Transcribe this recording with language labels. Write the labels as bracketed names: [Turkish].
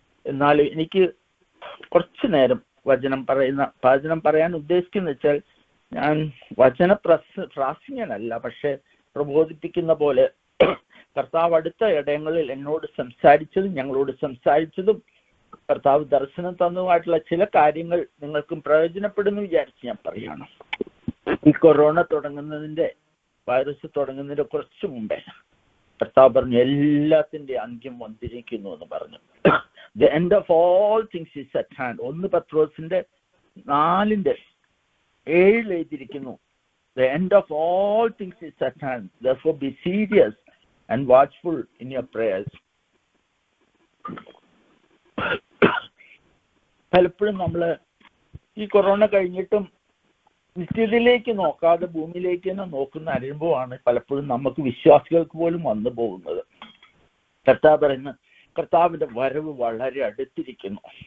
[Malayalam] എന്നാലും എനിക്ക് കുറച്ചു നേരം വചനം പറയാൻ ഉദ്ദേശിക്കുന്ന വെച്ചാൽ, ഞാൻ വചന പ്രാസംഗികനല്ല, പക്ഷെ പ്രബോധിപ്പിക്കുന്ന പോലെ കർത്താവ് അടുത്ത ഇടങ്ങളിൽ എന്നോട് സംസാരിച്ചതും ഞങ്ങളോട് സംസാരിച്ചതും കർത്താവ് ദർശനം തന്നതുമായിട്ടുള്ള ചില കാര്യങ്ങൾ നിങ്ങൾക്കും പ്രയോജനപ്പെടുന്നു വിചാരിച്ച് ഞാൻ പറയുകയാണ്. ഈ കൊറോണ വൈറസ് തുടങ്ങുന്നതിന്റെ കുറച്ച് മുമ്പേ കർത്താവ് പറഞ്ഞു എല്ലാത്തിന്റെ അന്ത്യം വന്നിരിക്കുന്നു എന്ന് പറഞ്ഞു. [English] The end of all things is at hand. [Malayalam] 1 പത്രോസിന്റെ 4:7 എഴുതിയിരിക്കുന്നു. [English] The end of all things is at hand. Therefore be serious and watchful in your prayers. [Malayalam] പലപ്പോഴും നമ്മള് ഈ കൊറോണ കഴിഞ്ഞിട്ടും നിത്യതയിലേക്ക് നോക്കാതെ ഭൂമിയിലേക്ക് തന്നെ നോക്കുന്ന അനുഭവമാണ് പലപ്പോഴും നമുക്ക് വിശ്വാസികൾക്ക് പോലും വന്നു പോകുന്നത്. കർത്താവ് പറയുന്ന കർത്താവിന്റെ വരവ് വളരെ അടുത്തിരിക്കുന്നു.